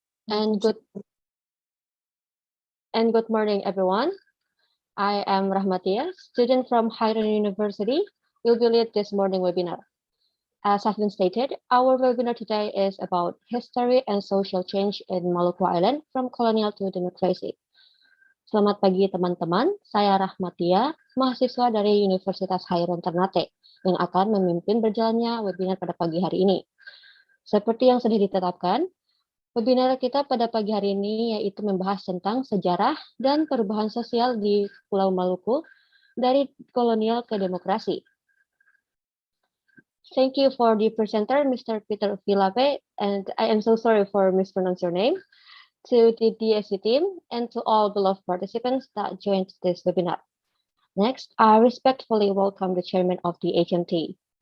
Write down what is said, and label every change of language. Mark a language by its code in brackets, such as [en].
[en] And good morning, everyone. I am Rahmatia, student from Highland University. Will be lead this morning webinar. As has been stated, our webinar today is about history and social change in Maluku Island from colonial to democracy. [id] Selamat pagi teman-teman, saya Rahmatia, mahasiswa dari Universitas Highland Ternate yang akan memimpin berjalannya webinar pada pagi hari ini. Seperti yang sudah ditetapkan, webinar kita pada pagi hari ini yaitu membahas tentang sejarah dan perubahan sosial di Pulau Maluku dari kolonial ke demokrasi. [en] Thank you for the presenter, Mr. Peter Lape, and I am so sorry for mispronounce your name, to the DSC team, and to all beloved participants that joined this webinar. Next, I respectfully welcome the chairman of the HMT.